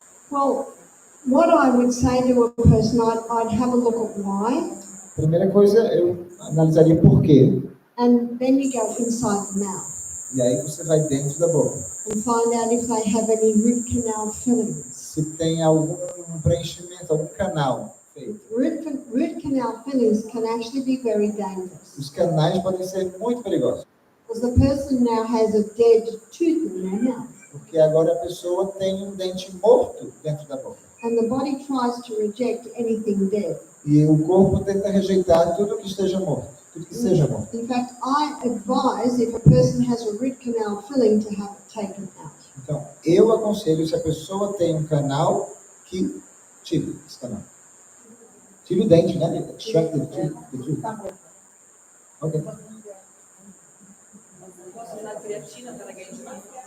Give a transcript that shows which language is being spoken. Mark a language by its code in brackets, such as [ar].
[en] Well, what I would say to a person, I'd have a look at why, [pt] Primeira coisa, eu analisaria por quê. [en] and then you go inside the mouth [pt] E aí você vai dentro da boca. [en] and find out if they have any root canal fillings. [pt] Se tem algum preenchimento, algum canal feito. [en] Root canal fillings can actually be very dangerous [pt] Os canais podem ser muito perigosos. [en] because the person now has a dead tooth in their mouth, [pt] Porque agora a pessoa tem um dente morto dentro da boca. [en] and the body tries to reject anything dead. [pt] E o corpo tenta rejeitar tudo que esteja morto, tudo que seja bom. [en] In fact, I advise if a person has a root canal filling to have it taken out. [pt] Então, eu aconselho, se a pessoa tem um canal, que tire esse canal. Tire o dente, né? [en] Extract the tooth. [pt] Ok. Posso usar creatina para ganhar de massa?